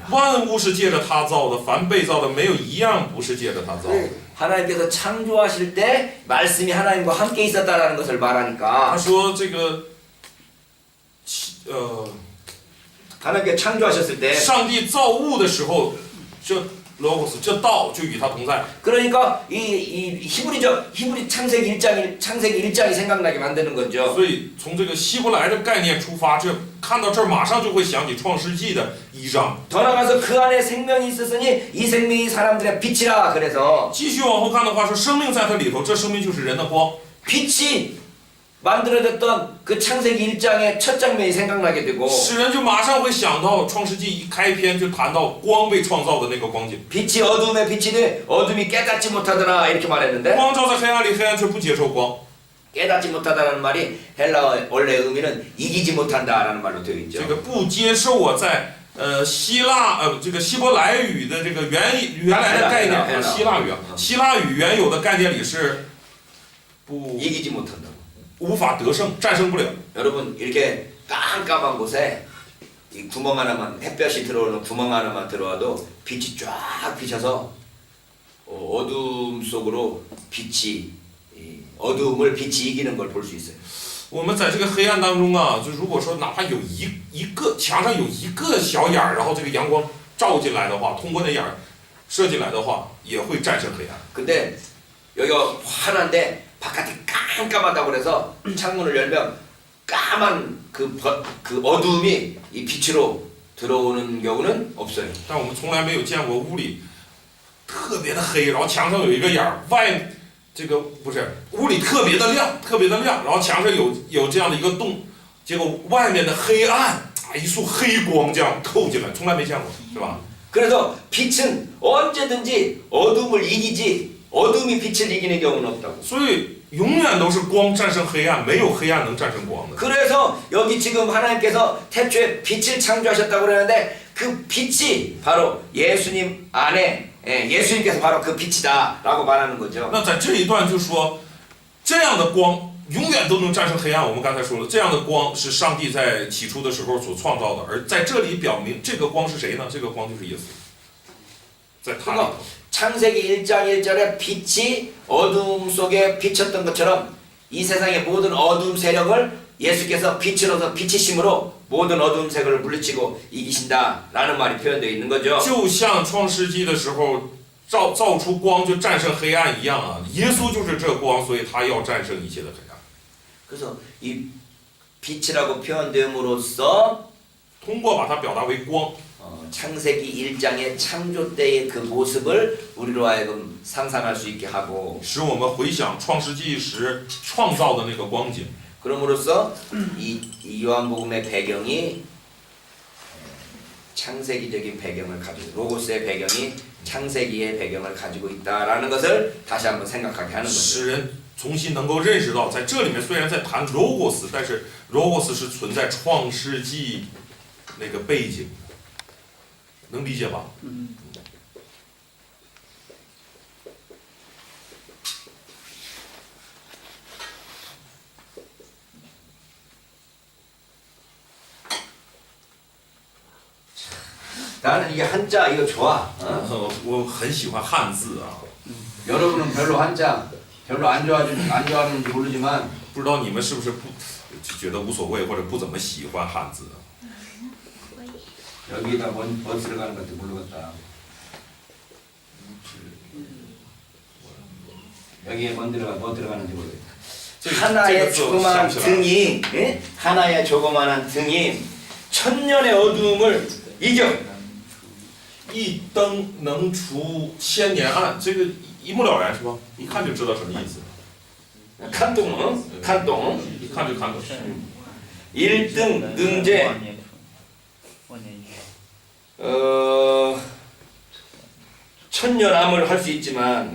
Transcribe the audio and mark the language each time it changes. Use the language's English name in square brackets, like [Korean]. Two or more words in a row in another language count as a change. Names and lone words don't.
[Chinese] 万物是借着他造的，凡被造的没有一样不是借着他造的。 [Korean] 하나님께서 창조하실 때 말씀이 하나님과 함께 있었다라는 것을 [Chinese] 他 [Korean] 말하니까 [Chinese] 说这个， [Korean] 하나님께 창조하셨을 때 [Chinese] 上帝造物的时候，这 logos 这道就与他同在。 [Korean] 그러니까 이 히브리 창세기 1장이 생각나게 만드는 거죠. [Chinese] 所以从这个希伯来的概念出发，这看到这儿马上就会想起创世纪的1章。 [Korean] 더 나가서 그 안에 생명이 있었으니 이 생명이 사람들의 빛이라. 그래서 [Chinese] 继续往后看的话，说生命在它里头，这生命就是人的光。 [Korean] 빛이 만들어졌던 그 창세기 1장의 첫 장면이 생각나게 되고 [Chinese] 使人就马上会想到创世纪一开篇就谈到光被创造的那个光景。 [Korean] 빛이 어둠에 비치되 어둠이 깨닫지 못하더라 이렇게 말했는데 [Chinese] 光照在黑暗里，黑暗却不接受光。 [Korean] 깨닫지 못하다라는 말이 헬라어 원래 의미는 이기지 못한다라는 말로 되어 [Chinese] 这 [Korean] 있죠. [Chinese] 个不接受啊，在这个希伯来语的这个原来的概念，希腊语啊，希腊语原有的概念里是不 [Korean] 이기지 못한다. [Chinese] 无法得胜，战胜不了。 [Korean] 여러분 이렇게 깜깜한 곳에 이 구멍 하나만 햇볕이 들어오는 구멍 하나만 들어와도 빛이 쫙 비쳐서 어둠 속으로 어둠을 빛이 이기는 걸 볼 수 있어요. [Chinese] 我们在这个黑暗当中啊，就如果说哪怕有一个墙上有一个小眼儿，然后这个阳光照进来的话，通过那眼儿射進来的话，也会战胜黑暗。 [Korean] 근데 여기가 환한데 바깥이 깜깜하다고 그래서 창문을 열면 까만 그 어둠이 이 빛으로 들어오는 경우는 없어요. [Chinese] 但我们从来没有见过屋里特别的黑，然后墙上有一个眼儿，这个不是屋里特别的亮，然后墙上有这样的一个洞，结果外面的黑暗啊，一束黑光这样透进来，从来没见过，是吧？ [Korean] 그래서 빛은 언제든지 어둠을 이기지 어둠이 빛을 이기는 경우는 없다고. [Chinese] 所以永远都是光战胜黑暗，没有黑暗能战胜光的。 [Korean] 그래서 여기 지금 하나님께서 태초에 빛을 창조하셨다고 그러는데 그 빛이 바로 예수님 안에 예수님께서 바로 그 빛이다라고 말하는 거죠. [Chinese] 那在这一段就说，这样的光永远都能战胜黑暗。我们刚才说了，这样的光是上帝在起初的时候所创造的，而在这里表明这个光是谁呢？这个光就是耶稣，在他里头。 [Korean] 창세기 1장 1절에 빛이 어둠 속에 비쳤던 것처럼 이 세상의 모든 어둠 세력을 예수께서 빛으로서 빛이심으로 모든 어둠 세력을 물리치고 이기신다라는 말이 표현되어 있는 거죠. [Chinese] 就像创世纪的时候造出光就战胜黑暗一样啊，耶稣就是这光，所以他要战胜一切的黑暗。 [Korean] 그래서 이 빛이라고 표현됨으로써 [Chinese] 通过把它表达为光， [Korean] 창세기 1장의 창조 때의 그 모습을 우리로 하여금 상상할 수 있게 하고 [Chinese] 使我们回想创世纪时创造的那个光景。 [Korean] 그럼으로써 이 요한복음의 배경이 창세기적인 배경을 가지고 로고스의 배경이 창세기의 배경을 가지고 있다라는 것을 다시 한번 생각하게 하는 [Chinese] 使 [Korean] 거죠. [Chinese] 人重新能够认识到，在这里面虽然在谈 logos， 但是 logos 是存在创世纪那个背景的，能理解吧？ [Korean] 나는 이게 한자 이거 좋아. [Chinese] 我很喜欢汉字啊， [Korean] 여러분은 별로 한자 별로 안 좋아하는지 모르지만 [Chinese] 不知道你们是不是觉得无所谓或者不怎么喜欢汉字？ [Korean] 여기다 뭐 들어가는 것도 모르겠다. 여기에 뭐 들어가는지 모르겠다. 하나의 조그마한 등이 하나의 조그마한 등이 천년의 어두움을 이겨. [Chinese] 一灯能除千年暗，这个一目了然是吧？一看就知道什么意思，看懂，看懂. 一看就看懂。 [Korean] 1등 능제 [Chinese] 万年鱼， [Korean] 천년암을 할 수 있지만